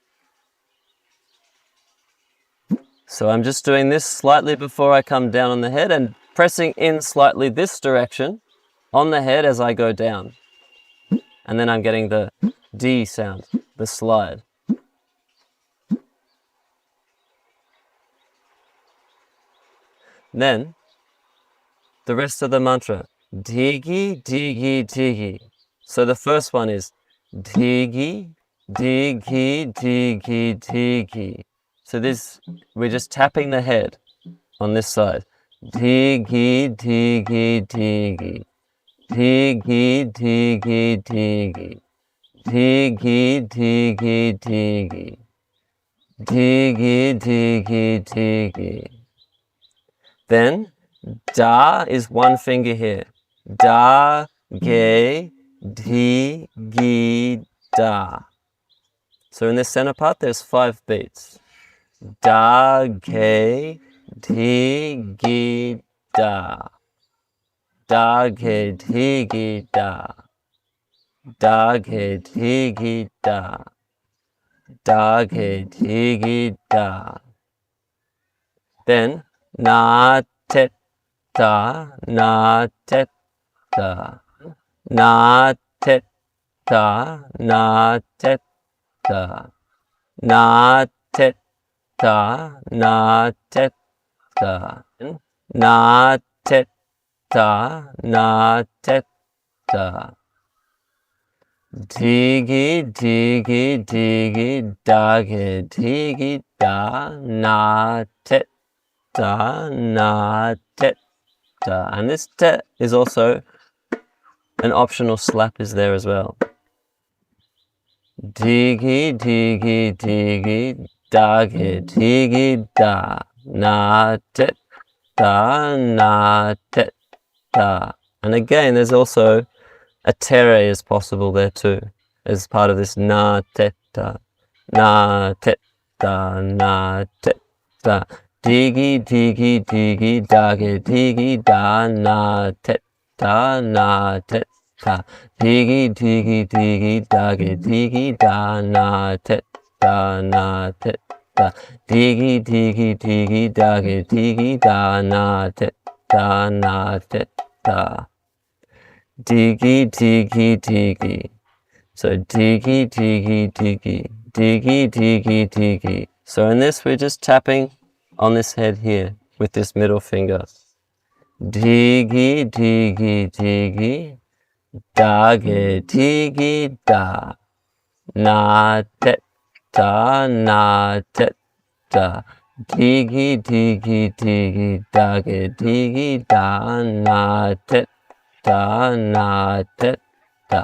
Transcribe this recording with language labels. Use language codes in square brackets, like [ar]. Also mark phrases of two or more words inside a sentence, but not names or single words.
[en] So I'm just doing this slightly before I come down on the head and pressing in slightly this direction on the head as I go down. And then I'm getting the D sound, the slide. Then the rest of the mantra, digi, digi, digi. So the first one is digi, digi, digi, digi. So this, we're just tapping the head on this side. Digi, digi, digi. Digi, digi, digi. Digi, digi, digi. Digi, digi, digi. Then da is 1 finger here. Da, ge, di, gi, da. So in this center part, there's 5 beats. Da, ge, di, gi, da. Da, ge, di, gi, da. Da, ge, di, gi, da. Da, ge, di, gi, da. Then na, tet, da, na, tet, da. Na, tet, da, na, tet, da. Na, tet, da, na, tet, da. Na, tet, da, na, tet, da. Digi, digi, digi, dagi, digi, da, na, tet, da, na, tet, da. And this tet is also an optional slap is there as well. Digi, digi, digi, dagi, digi, da, na, tet, da, na, tet, da. And again, there's also a tere is possible there too, as part of this na, tet, da, na, tet, da, na, tet, da. Digi, digi, digi, dagi, digi, da, na, tet, da, na, tet, da. Digi, digi, digi, dagi, digi, da, na, tet, da, na, tet, da. Digi, digi, digi, dagi, digi, da, na, tet, da, na, tet, da. Digi, digi, digi. So digi, digi, digi, digi, digi, digi. So in this, we're just tapping on this head here with this middle finger. Digi, digi, digi, dagi, digi, da. Na, tet, da, na, tet, da. Digi, digi, digi, dagi, digi, da, na, tet, da, na, tet, da.